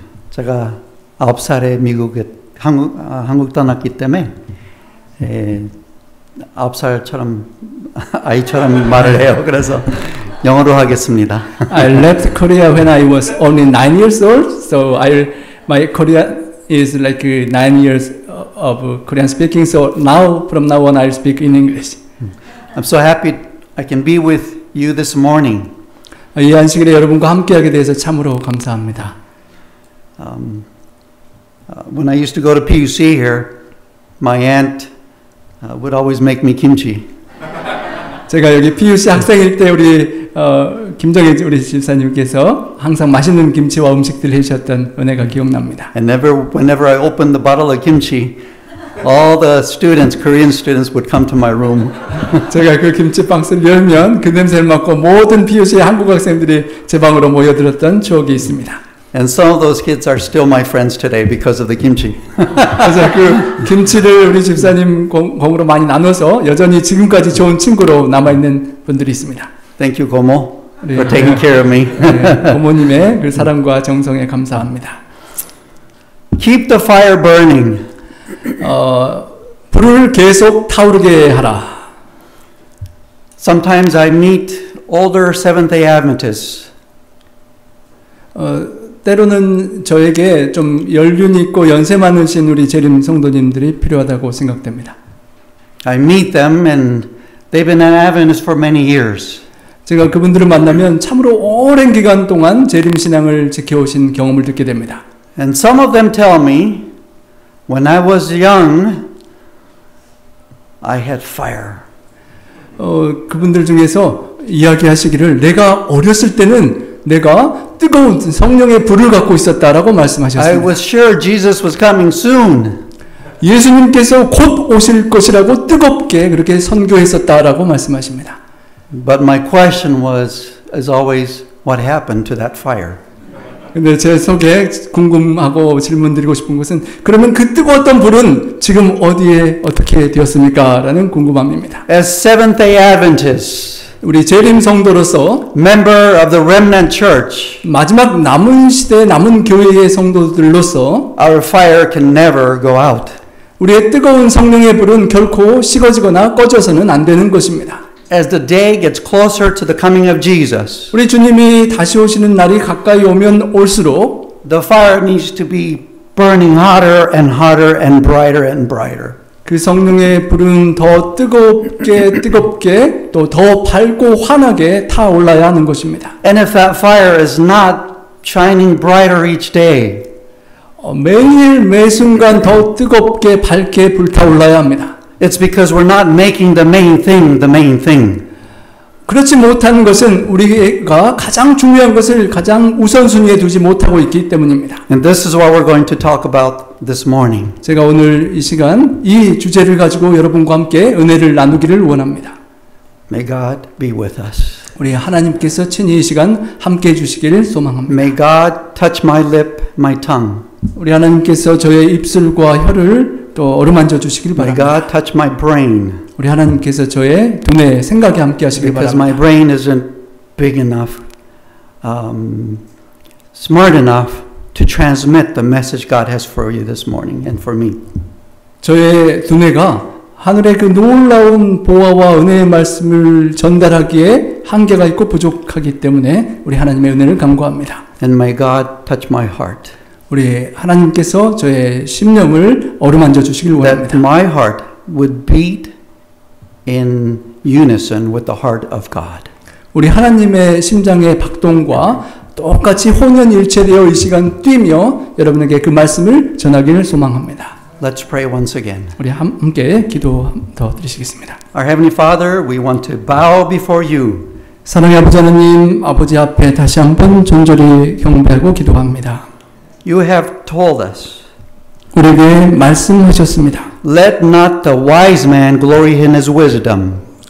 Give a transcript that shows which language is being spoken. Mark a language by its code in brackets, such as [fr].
[ko] 제가 9살에 한국 떠났기 때문에 9살처럼 아이처럼 말을 해요. 그래서 영어로 하겠습니다. [en] I left Korea when I was only 9 years old, so my Korea is like 9 years of Korean speaking. So now, from now on, I'll speak in English. I'm so happy I can be with you this morning. [ko] 이 안식일에 여러분과 함께하게 돼서 참으로 감사합니다. [en] When I used to go to PUC here, my aunt would always make me kimchi. [ko] 제가 여기 PUC 학생일 때 우리 김정희 우리 집사님께서 항상 맛있는 김치와 음식들을 해주셨던 은혜가 기억납니다. [en] And whenever I opened the bottle of kimchi, all the students, Korean students, would come to my room. [ko] 제가 그 김치 박스를 열면 그 냄새를 맡고 모든 PUC 한국 학생들이 제 방으로 모여들었던 추억이 있습니다. [en] And some of those kids are still my friends today because of the kimchi. [ko] 그래서 그 김치를 우리 집사님 공으로 많이 나눠서 여전히 지금까지 좋은 친구로 남아있는 분들이 있습니다. [en] Thank you, Gomo, for taking care of me. [ko] 네, 고모님의 그 사랑과 정성에 감사합니다. [en] Keep the fire burning. [ko] 불을 계속 타오르게 하라. [en] Sometimes I meet older Seventh-day Adventists. [ko] 때로는 저에게 좀 연륜 있고 연세 많으신 우리 재림 성도님들이 필요하다고 생각됩니다. [en] I meet them and they've been an Adventist for many years. [ko] 제가 그분들을 만나면 참으로 오랜 기간 동안 재림 신앙을 지켜오신 경험을 듣게 됩니다. [en] And some of them tell me, when I was young, I had fire. [ko] 그분들 중에서 이야기하시기를 내가 어렸을 때는 내가 뜨거운 성령의 불을 갖고 있었다라고 말씀하셨습니다. [en] I was sure Jesus was coming soon. [ko] 예수님께서 곧 오실 것이라고 뜨겁게 그렇게 선교했었다라고 말씀하십니다. [en] But my question is always, what happened to that fire? [ko] 근데 제 속에 궁금하고 질문드리고 싶은 것은 그러면 그 뜨거웠던 불은 지금 어디에 어떻게 되었습니까? 라는 궁금함입니다. [en] As Seventh-day Adventists, [ko] 우리 재림 성도로서 [en] member of the remnant church, [ko] 마지막 남은 시대 남은 교회의 성도들로서 [en] our fire can never go out. [ko] 우리의 뜨거운 성령의 불은 결코 식어지거나 꺼져서는 안 되는 것입니다. [en] As the day gets closer to the coming of Jesus, [ko] 우리 주님이 다시 오시는 날이 가까이 오면 올수록 [en] the fire needs to be burning hotter and hotter and brighter and brighter. [ko] 그 성령의 불은 더 뜨겁게 또 더 밝고 환하게 타올라야 하는 것입니다. [en] And if that fire is not shining brighter each day, [ko] 매일 매순간 더 뜨겁게 밝게 불타올라야 합니다. [en] it's because we're not making the main thing. [ko] 그렇지 못한 것은 우리가 가장 중요한 것을 가장 우선순위에 두지 못하고 있기 때문입니다. [en] And this is what we're going to talk about this morning. [ko] 제가 오늘 이 시간 이 주제를 가지고 여러분과 함께 은혜를 나누기를 원합니다. [en] May God be with us. [ko] 우리 하나님께서 친히 이 시간 함께 해주시기를 소망합니다. [en] May God touch my lip, my tongue. [ko] 우리 하나님께서 저의 입술과 혀를 또 어루만져 주시길 [en] May [ko] 바랍니다. [en] God touch my brain. [ko] 우리 하나님께서 저의 두뇌 생각에 함께 하시길 [en] Because [ko] 바랍니다. [en] my brain isn't big enough, smart enough to transmit the message God has for you this morning and for me. [ko] 저의 두뇌가 하늘의 그 놀라운 보화와 은혜의 말씀을 전달하기에 한계가 있고 부족하기 때문에 우리 하나님의 은혜를 간구합니다. [en] And may God touch my heart. [ko] 우리 하나님께서 저의 심령을 어루만져 주시길 [en] That [ko] 원합니다. [en] my heart would beat in unison with the heart of God. [ko] 우리 하나님의 심장의 박동과 똑같이 혼연일체되어 이 시간 뛰며 여러분에게 그 말씀을 전하기를 소망합니다. [en] Let's pray once again. [ko] 우리 함께 기도 더 드리시겠습니다. [en] Our Heavenly Father, we want to bow before you. [ko] 사랑의 아버지 하나님, 아버지 앞에 다시 한번 존절히 경배하고 기도합니다. [en] You have told us, [ko] 우리에게 말씀하셨습니다. [en] let not the wise man glory in his wisdom.